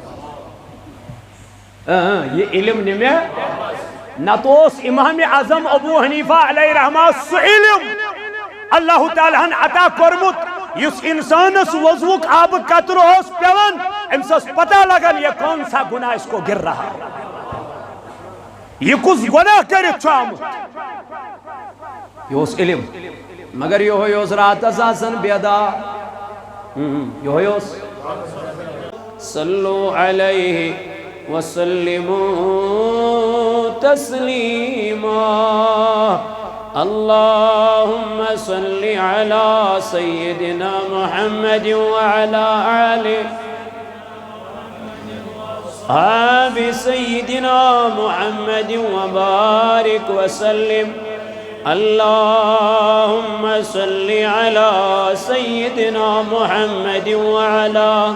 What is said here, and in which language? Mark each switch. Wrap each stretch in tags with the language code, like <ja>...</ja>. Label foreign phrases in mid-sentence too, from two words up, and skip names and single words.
<ks>یہ علم نہِ مےٚ نتہٕ اوس امام اعظم ابو حنیفہ علیہ رحمہ سُہ علم اللہ تعالیٰ ہن عطا کوٚرمُت یُس انسانس وضوُک آبہٕ قطرٕ اوس پیوان أمِس ٲس پتہ لگان</ks> <ur>یہ کون سا گناہ اس کو گر رہا</ur> <ks>یہ کُس گناہ کٔرِتھ چھُ آمُت یہ اوس علم مگر یہوے اوس راتس آسان بیدار یہوے اوس</ks> <ar>صلو علیہ وسلموا تسلیما اللهم صل على سيدنا محمد وعلى آله آب سيدنا محمد وبارك وسلم اللهم صل على سيدنا محمد وعلى</ar>